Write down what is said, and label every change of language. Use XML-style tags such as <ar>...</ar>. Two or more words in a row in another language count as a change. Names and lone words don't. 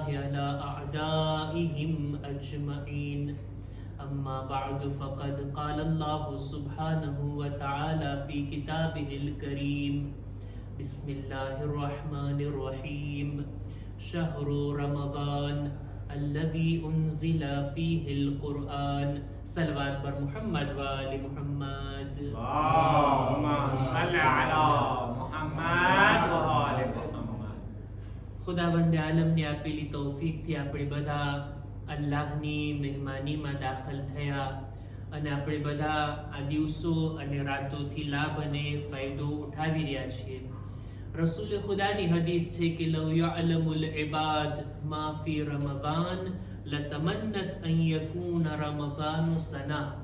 <ar>على أعدائهم أجمعين أما بعد فقد قال الله سبحانه وتعالى في كتابه الكريم بسم الله الرحمن الرحيم شهر رمضان الذي أنزل فيه القرآن صلوات بر محمد وآل محمد اللهم صل على محمد وآل محمد.</ar> <gu>ખુદાવંદ આલમને આપેલી તૌફીકથી આપણે બધા અલ્લાહની મહેમાનીમાં દાખલ થયા અને આપણે બધા આ દિવસો અને રાતોથી લાભ અને ફાયદો ઉઠાવી રહ્યા છીએ. રસૂલ ખુદાની હદીસ છે કે</gu> <ar>لو يعلم العباد ما في رمضان لتمنت أن يكون رمضان سنة.</ar>